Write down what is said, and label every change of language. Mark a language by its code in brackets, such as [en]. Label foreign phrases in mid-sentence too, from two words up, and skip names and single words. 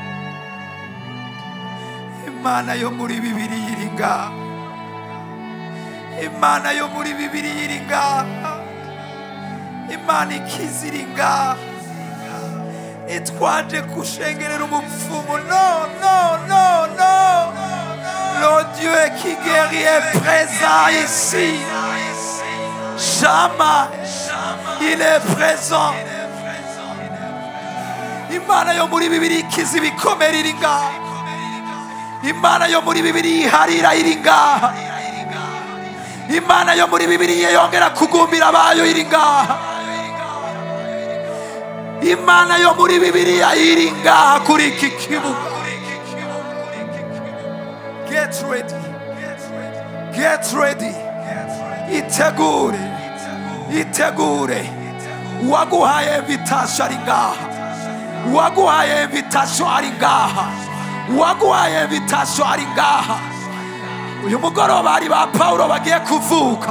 [rn] Imana yo muri Bibiliya iri ngaha. Imana yo muri Bibiliya iri ngaha. Imana ikiza iri ngaha. Itwaje kushengerera umupfumu. [en] No, no, no, no. [fr] Le Dieu qui guérit est présent ici. Shama, il est présent. [rn] Imana yo muri Bibiliya ikiza ibikomere iri ngaha. Imana yo muri Bibiliya iharira iri ngaha. Imana yo muri Bibiliya yongera kugumbira abayo iri ngaha. Imana yo muri Bibiliya iri ngaha kuri iki kibuga. [en] Get ready. Get ready. [rn] Itegure. Itegure. Waguhaye invitation ari ngaha. Waguhaye invitation ari ngaha. Waguhaye invitation ari ngaha. Uyu mugoroba hari ba Paulo bagiye kuvuka.